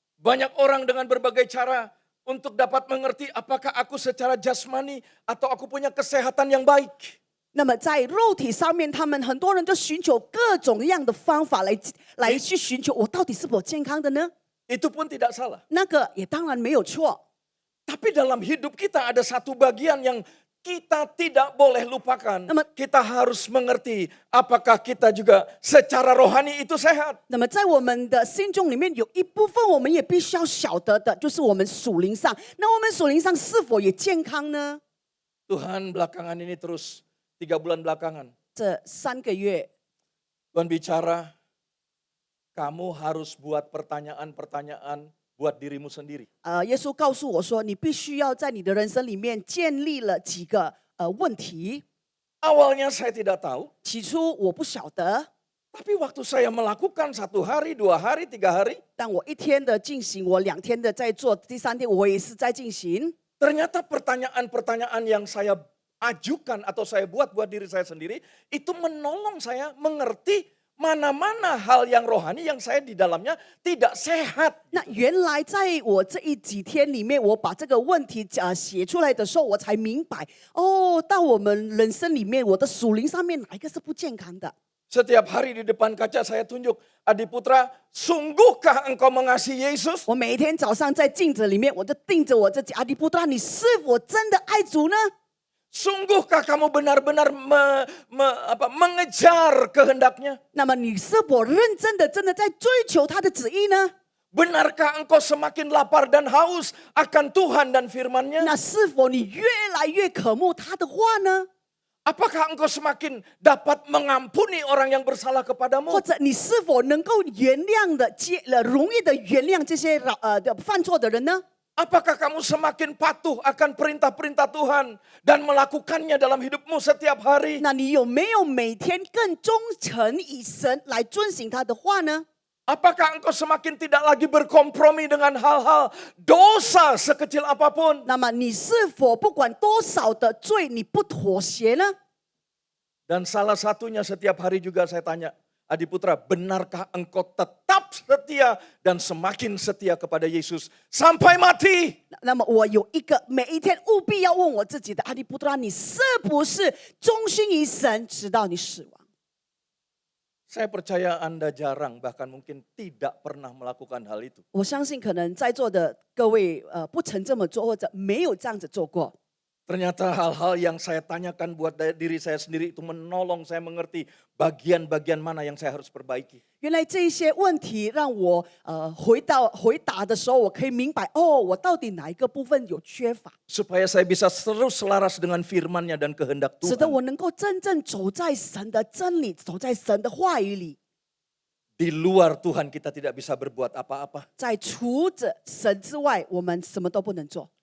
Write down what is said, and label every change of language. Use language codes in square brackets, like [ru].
[id] Banyak orang dengan berbagai cara untuk dapat mengerti apakah aku secara jasmani atau aku punya kesehatan yang baik. [zh] 那么在肉体上面，他们很多人就寻求各种样的方法来去寻求我到底是否健康的呢？ [id] Itu pun tidak salah. [zh] 那个也当然没有错。 [id] Tapi dalam hidup kita ada satu bagian yang kita tidak boleh lupakan. Kita harus mengerti apakah kita juga secara rohani itu sehat. [zh] 那么在我们的心中里面有一部分，我们也必须要晓得的，就是我们属灵上。那我们属灵上是否也健康呢？ [id] Tuhan belakangan ini terus 3 bulan belakangan. [zh] 这3个月， [id] Tuhan bicara, kamu harus buat pertanyaan-pertanyaan buat dirimu sendiri. [zh] 耶稣告诉我说，你必须要在你的人生里面建立了几个问题。 [id] Awalnya saya tidak tahu, [zh] 起初我不晓得， [id] tapi waktu saya melakukan 1 hari, 2 hari, 3 hari, [zh] 但我1天的进行，我2天的在做，第3天我也是在进行。 [id] ternyata pertanyaan-pertanyaan yang saya ajukan atau saya buat diri saya sendiri, itu menolong saya mengerti mana-mana hal yang rohani yang saya di dalamnya tidak sehat. [zh] 那原来在我这几天里面，我把这个问题写出来的时候，我才明白，哦，到我们人生里面，我的属灵上面哪一个是不健康的？ [id] Setiap hari di depan kaca saya tunjuk, Adi Putra, sungguhkah engkau mengasihi Yesus? [zh] 我每一天早上在镜子里面，我就盯着我自己，阿迪布拉，你是否真的爱主呢？ [id] Sungguhkah kamu benar-benar mengejar kehendaknya? [zh] 那么你是否认真的真的在追求他的旨意呢？ [id] Benarkah engkau semakin lapar dan haus akan Tuhan dan firman-Nya? [zh] 那是否你越来越渴慕他的话呢？ [id] Apakah engkau semakin dapat mengampuni orang yang bersalah [zh] 或 [id] kepadamu? [zh] 者你是否能够原谅的、容易的原谅这些犯错的人呢？ [id] Apakah kamu semakin patuh akan perintah-perintah Tuhan dan melakukannya dalam hidupmu setiap hari? [zh] 那你有没有每天更忠诚以神来遵行他的话呢？ [id] Apakah engkau semakin tidak lagi berkompromi dengan hal-hal dosa sekecil apapun? [zh] 那么你是否不管多少的罪，你不妥协呢？ [id] Dan salah satunya setiap hari juga saya tanya, Adi Putra, benarkah engkau tetap setia dan semakin setia kepada Yesus sampai mati? [zh] 那么我有一个每一天务必要问我自己的，阿迪布拉，你是不是忠心于神，直到你死亡？ [id] Saya percaya Anda jarang, bahkan mungkin tidak pernah melakukan hal itu. [zh] 我相信可能在座的各位不曾这么做，或者没有这样子做过。 [id] Ternyata hal-hal yang saya tanyakan buat diri saya sendiri itu menolong saya mengerti bagian-bagian mana yang saya harus perbaiki. [zh] 原来这一些问题让我回答的时候，我可以明白哦，我到底哪一个部分有缺乏， [id] Supaya saya bisa terus selaras dengan firman-Nya dan kehendak [zh] 使得 [id] Tuhan. [zh] 我能够真正走在神的真理，走在神的话语里。 [id] Di luar Tuhan kita tidak bisa berbuat apa-apa. [zh] 在除着神之外，我们什么都不能做。